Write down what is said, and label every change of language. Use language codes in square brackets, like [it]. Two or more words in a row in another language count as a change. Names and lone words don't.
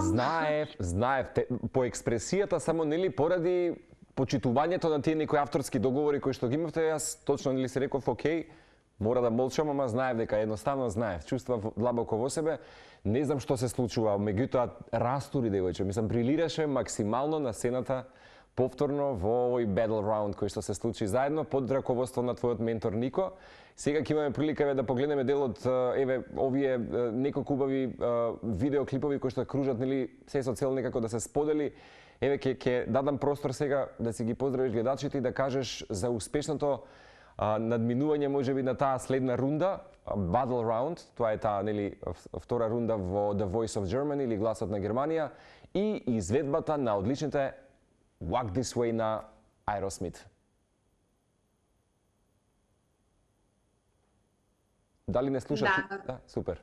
[mk] Знаев, по експресијата само нели поради почитувањето на тие некои авторски договори кои што ги имавте, јас точно нели се реков окей, мора да молчам, ама знаев дека едноставно знаев, чувствав длабоко во себе. Не знам што се случува, меѓутоа растури девојче, мислам брилираше максимално на сцената повторно во овој [en] battle round [mk] кој што се случи заедно под раководство на твојот ментор Нико. Сега ќе имаме прилика да погледнеме дел од овие неколку убави видеоклипови кои што кружат нели се со цел некако да се сподели. Ќе дадам простор сега да си ги поздравиш гледачите и да кажеш за успешното надминување можеби на таа следна рунда, [en] battle round, [mk] тоа е таа нели втора рунда во The Voice of Germany или Гласот на Германија и изведбата на одличните Walk This Way на Aerosmith. Дали не слушаш? Да, супер.